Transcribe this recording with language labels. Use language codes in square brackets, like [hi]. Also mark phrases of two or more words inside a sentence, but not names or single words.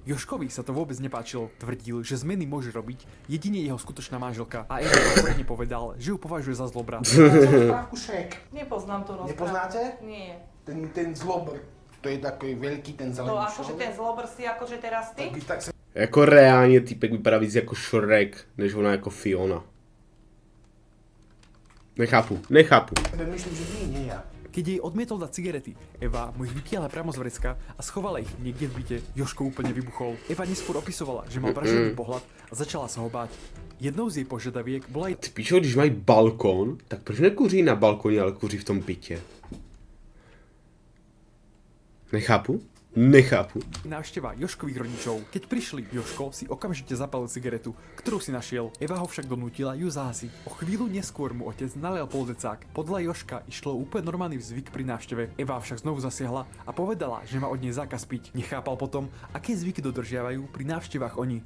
[sk] Jožkovi sa to vôbec nepáčilo. Tvrdil, že zmeny môže robiť jedine jeho skutočná manželka a Eva otvorene povedal, že ju považuje za zlobra. Rozprávku Shrek. Nepoznám tú rozprávku. Nepoznáte? Nie. Ten zlobr. To je takový veľký ten zelený To akože ten zlobr si akože teraz ty? Tak sa... [cs] Jako reálně týpek vypadá víc jako Shrek, než ona jako Fiona. Nechápu. [sk] Myslím, že nie ja. Keď jej odmietol dať cigarety, Eva mu ich vytiahla priamo z vrecka a schovala ich niekde v byte. Jožko úplne vybuchol. Eva neskôr opisovala, že mal vražedný pohľad a začala sa ho báť. Jednou z jej požiadaviek bola aj... [cs] Ty píšou, když mají balkon, tak proč nekuří na balkoně, ale kuří v tom bytě? Nechápu. [sk] návšteva Jožkových rodičov. Keď prišli, Jožko si okamžite zapalil cigaretu, ktorú si našiel. Eva ho však donútila ju zahasiť. O chvíľu neskôr mu otec nalial poldecák. Podľa Jožka išlo úplne normálny zvyk pri návšteve. Eva však znovu zasiahla a povedala, že má od nej zákaz piť. Nechápal potom, aké zvyky dodržiavajú pri návštevách oni.